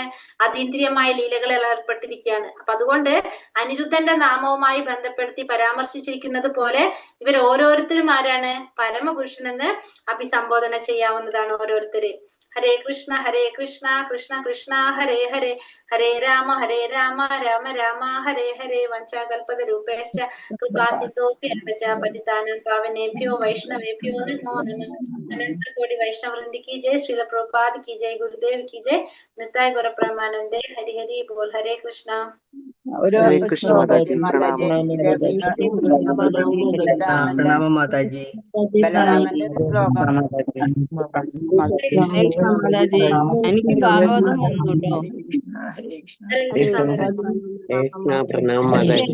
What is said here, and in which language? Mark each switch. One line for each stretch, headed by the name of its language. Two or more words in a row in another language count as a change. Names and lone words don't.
Malayalam: അതീന്ദ്രിയമായ ലീലകളിൽ ഏർപ്പെട്ടിരിക്കുകയാണ്. അപ്പൊ അതുകൊണ്ട് അനിരുദ്ധന്റെ നാമവുമായി ബന്ധപ്പെടുത്തി പരാമർശിച്ചിരിക്കുന്നത് പോലെ ഇവർ ഓരോരുത്തരും ആരാണ്? പരമപുരുഷൻ എന്ന് അഭിസംബോധന ചെയ്യാവുന്നതാണ് ഓരോരുത്തര്. ഹരേ കൃഷ്ണ കൃഷ്ണ കൃഷ്ണ ഹരേ ഹരേ, ഹരേ രാമ രാമ രാമ ഹരേ ഹരേ.
Sanskrit: വഞ്ചാകൽപതരൂപേശ്ച കൃപാസിന്ധോഭ്യശ്ച പതിതാനാം പാവനേഭ്യോ വൈഷ്ണവേഭ്യോ നമോ നമഃ.
Hindi: अनंत कोटि वैष्णव वृंद की जय, श्रील प्रभुपाद की जय, गुरुदेव की जय, निताय गौर प्रेमानंदे। हरि हरि बोल। हरे कृष्णा।
Malayalam: ഒരു ഹരേ കൃഷ്ണ ശ്ലോകജി മാതാജി, മാതാജി പ്രണാമം മാതാജി. ബലരാമന്റെ ഒരു ശ്ലോകം. എനിക്ക് ഭാഗവതം വന്നു കേട്ടോ. പ്രണാമം മാതാജി.